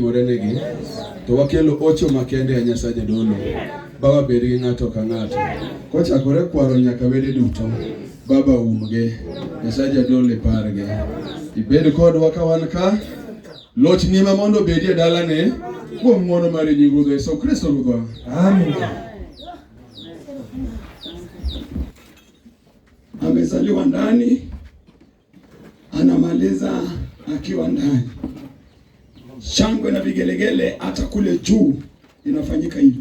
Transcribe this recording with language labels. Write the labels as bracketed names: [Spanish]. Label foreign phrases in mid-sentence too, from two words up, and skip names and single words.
[Luo (Kenya and Tanzania)] negi to wakelo ocho makende ya Nyasaye dolo baba bed gi ng'ato ka ng'ato kochakore kwaro nyaka wede duto baba umge Nyasaye dolo parge ibed kodwa ka wan ka loch nima mondo bedie dalane kuom ng'wono mar nying Yesu Kristo Ruodhwa. Amen. [Swahili] Amezaliwa ndani, anamaliza akiwa ndani. Shangwe na vigelegele hata kule juu inafanyika hivi.